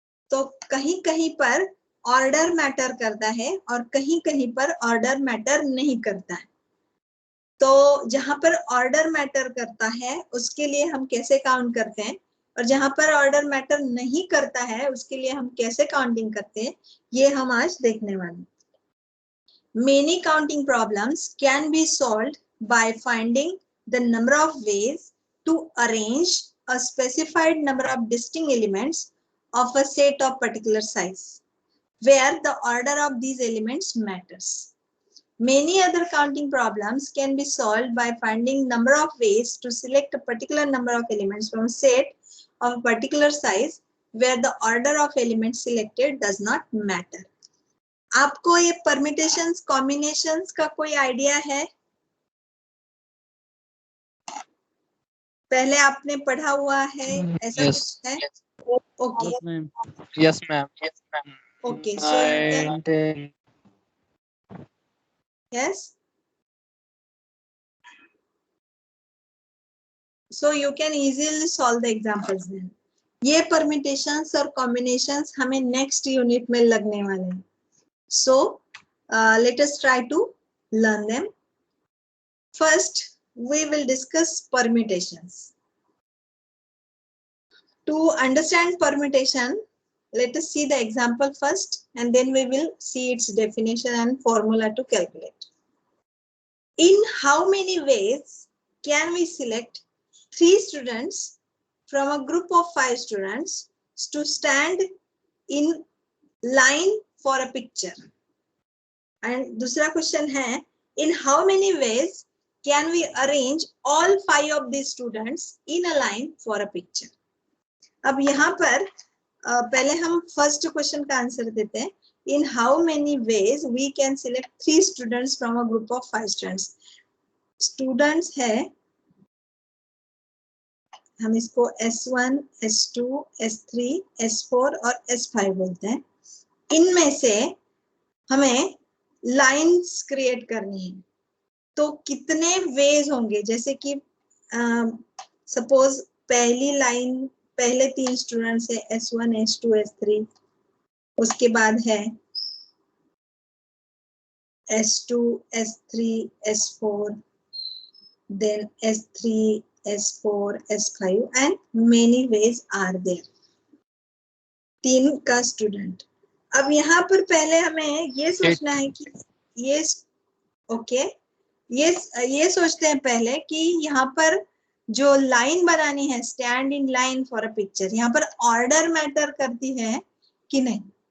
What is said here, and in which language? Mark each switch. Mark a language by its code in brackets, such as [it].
[hi] तो कहीं कहीं पर ऑर्डर मैटर करता है और कहीं कहीं पर ऑर्डर मैटर नहीं करता है. तो जहां पर ऑर्डर मैटर करता है उसके लिए हम कैसे काउंट करते हैं, और जहां पर ऑर्डर मैटर नहीं करता है उसके लिए हम कैसे काउंटिंग करते हैं, ये हम आज देखने वाले हैं. [en] Many counting problems can be solved by finding the number of ways to arrange a specified number of distinct elements of a set of particular size, where the order of these elements matters. Many other counting problems can be solved by finding number of ways to select a particular number of elements from a set of a particular size, where the order of elements selected does not matter. [hi] आपको ये permutations combinations का कोई idea है? पहले आपने पढ़ा हुआ है, ऐसा [en] Yes. [hi] कुछ है? Okay [en] Yes, ma'am. Yes, ma'am. Okay, so you can, yes, so you can easily solve the examples then. [hi] ये परमिटेशंस और कॉम्बिनेशंस हमें नेक्स्ट यूनिट में लगने वाले हैं. [en] So let us try to learn them. First, we will discuss permutations. To understand permutation, let us see the example first, and then we will see its definition and formula to calculate. In how many ways can we select 3 students from a group of 5 students to stand in line for a picture? And [hi] दूसरा question है, [en] in how many ways can we arrange all 5 of these students in a line for a picture? [hi] अब यहाँ पर पहले हम first question का answer देते हैं. [en] In how many ways we can select 3 students from a group of 5 students. [hi] Students है, हम इसको S1, S2, S3, S4 और S5 बोलते हैं. इनमें से हमें लाइंस क्रिएट करनी है, तो कितने वेज होंगे. जैसे कि सपोज पहली लाइन, पहले 3 स्टूडेंट्स है S1, S2, S3, उसके बाद है S2, S3, S4, [en] then S3, S4, S5 and many ways are there. [hi] 3 का स्टूडेंट. अब यहाँ पर पहले हमें ये सोचना है कि ये ओके, ये सोचते हैं पहले कि यहाँ पर जो लाइन बनानी है, [en] stand in line for a picture, [hi] यहाँ पर ऑर्डर मैटर करती है कि नहीं.